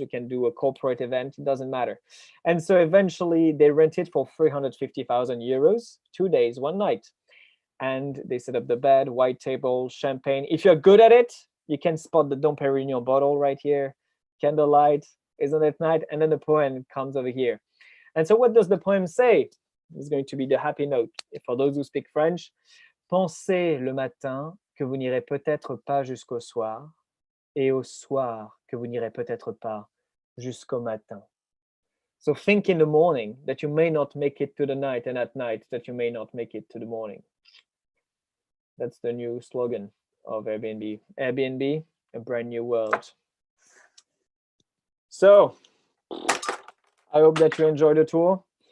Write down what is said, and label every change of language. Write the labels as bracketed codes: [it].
[en] You can do a corporate event. It doesn't matter. And so eventually they rent it for 350,000 euros, 2 days, 1 night. And they set up the bed, white table, champagne. If you're good at it, you can spot the Dom Perignon bottle right here, candlelight. Isn't it night? And then the poem comes over here. And so what does the poem say? It's going to be the happy note. For those who speak French, [fr] pensez le matin que vous n'irez peut-être pas jusqu'au soir, et au soir que vous n'irez peut-être pas jusqu'au matin. [en] So think in the morning that you may not make it to the night, and at night that you may not make it to the morning. That's the new slogan of Airbnb. Airbnb, a brand new world. So I hope that you enjoyed the tour.